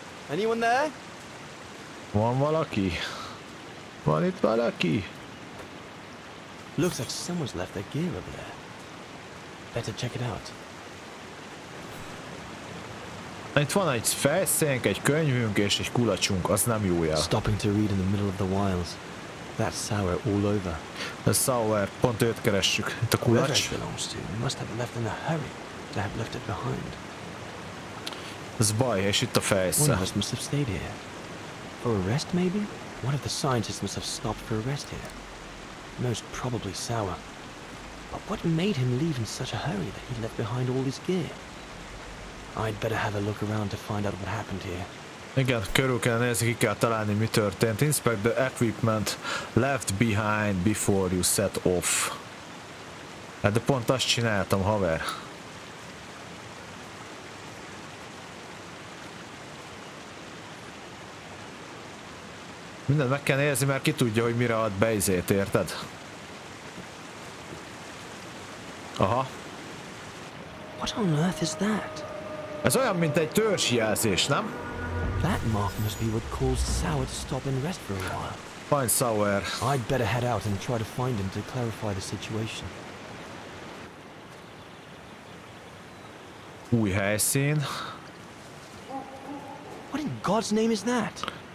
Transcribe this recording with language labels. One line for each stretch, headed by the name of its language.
English: Anyone there?
Hungarian: Van valaki? Van itt valaki?
English: Looks like someone's left their gear over there. Better check it out.
Hungarian: Itt van egy fejszénk, egy könyvünk és egy kulacsunk, az nem jó jel.
English: Stopping to read in the middle of the wilds. That's sour all over.
Hungarian: Ez sour, pont őt keressük. Itt a kulacs.
English: Must have left in a hurry to have left it behind.
Hungarian: Ez baj, és itt a fejsze.
English: One of us must have stayed here. For a rest, maybe? One of the scientists must have stopped for a rest here. Most probably sour. But what made him leave in such a hurry that he left behind all his gear? I'd better have a look around to find out what happened here.
Hungarian: Igen, körül kell nézni, ki kell találni, mi történt.
English: Inspect the equipment left behind before you set off.
Hungarian: Hát de pont azt csináltam, haver. Mindent meg kell nézni, mert ki tudja, hogy mire ad be izét, érted? Aha.
English: What on earth is that?
Hungarian: Ez olyan, mint egy törzsjelzés, nem?
English: That mark must be what caused Sour to stop and rest for a while. Find Sour. I'd better head out and try to find him to clarify the situation.
Hungarian: Új helyszín.
English: What in God's name is that?